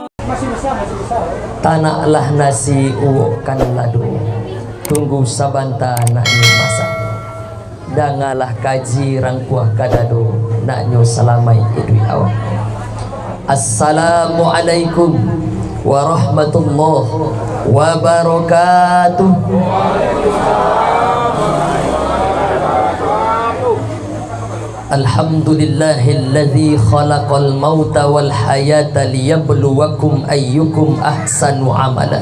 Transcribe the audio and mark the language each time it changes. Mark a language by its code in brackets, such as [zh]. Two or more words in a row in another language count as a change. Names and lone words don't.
[min] Tanaklah nasi uwokan ladu, tunggu sabanta naknyo masak. Dangalah kaji rangkuah kadado, naknyo salamai idui awak. [ar] السلام عليكم ورحمة الله وبركاته. الحمد لله الذي خلق الموت والحياة ليبلوكم أيكم أحسن عملا.